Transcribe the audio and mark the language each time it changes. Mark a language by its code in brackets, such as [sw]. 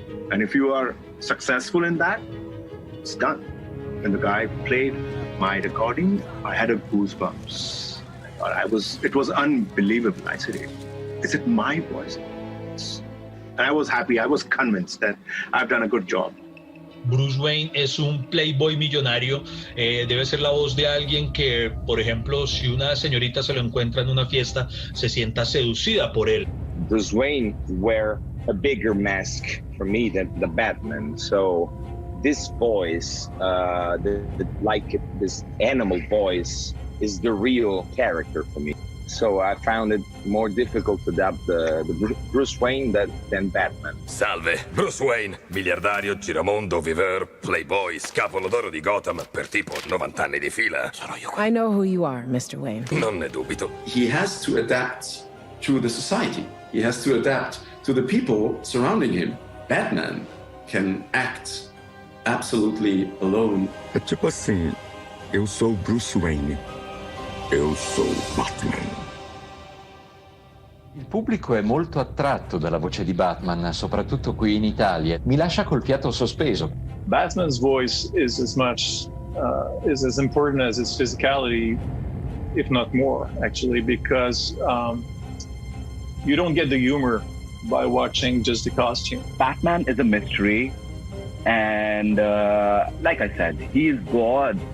[en] And if you are successful in that, it's done. When the guy played my recording, I had a goosebumps. It was unbelievable. I said, is it my voice? And I was happy. I was convinced that I've done a good job. [es] Bruce Wayne es un playboy millonario, debe ser la voz de alguien que, por ejemplo, si una señorita se lo encuentra en una fiesta, se sienta seducida por él. [en] Bruce Wayne wear a bigger mask for me than the Batman. So this voice, like this animal voice, is the real character for me. So I found it more difficult to adapt the Bruce Wayne than Batman. [it] Salve, Bruce Wayne, miliardario, giramondo, viveur, playboy, scapolo d'oro di Gotham per tipo 90 anni di fila. [en] I know who you are, Mr. Wayne. [it] Non ne dubito. [en] He has to adapt to the society. He has to adapt to the people surrounding him. Batman can act absolutely alone. [pt] É tipo assim, eu sou Bruce Wayne. Eu sou Batman. [it] Il pubblico è molto attratto dalla voce di Batman, soprattutto qui in Italia. Mi lascia col fiato sospeso. [en] Batman's voice is is as important as his physicality, if not more, actually, because you don't get the humor by watching just the costume. Batman is a mystery, and like I said, he is God.